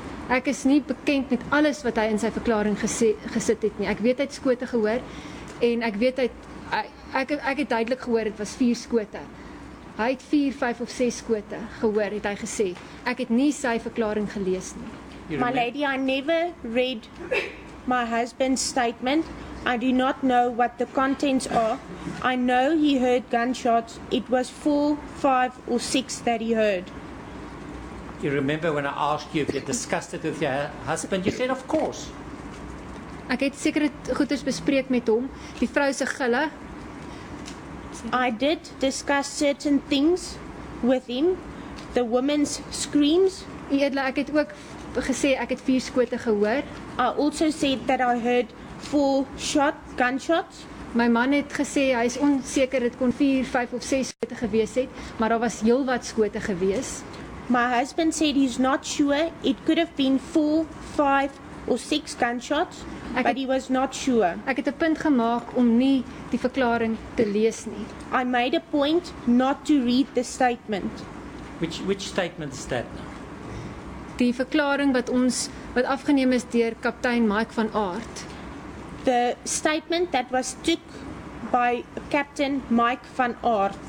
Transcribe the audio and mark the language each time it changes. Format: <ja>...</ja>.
<af>Ek is nie bekend met alles wat hy in sy verklaring gesit het nie. Ek weet hy het skote gehoor en ek weet ek het duidelik gehoor dit was 4 skote. Hy het 4, 5 of 6 skote gehoor, het hy gesê. Ek het nie sy verklaring gelees nie.</af> <en>My lady, I never read my husband's statement. I do not know what the contents are. I know he heard gunshots. It was 4, 5 or 6 that he heard. You remember when I asked you if you discussed it with your husband, you said of course.</en> <af>Ek het sekere goeders bespreek met hom, die vrou se gille.</af> <en>I did discuss certain things with him. The woman's screams.</en> <af>U edele, ek het ook gesê ek het 4 skote gehoor.</af> <en>I also said that I heard 4 gunshots.</en> <af>My man het gesê hy is onseker dit kon 4, 5 of 6 skote gewees het, maar daar was heelwat skote gewees.</af> <en>My husband said he's not sure. It could have been 4, 5 or 6 gunshots, but he was not sure.</en> <af>Ek het 'n punt gemaak om nie die verklaring te lees nie.</af> <en>I made a point not to read the statement. Which statement is that now?</en> <af>Die verklaring wat afgeneem is deur kaptein Mike van Aert.</af> <en>The statement that was took by Captain Mike van Aert.</en>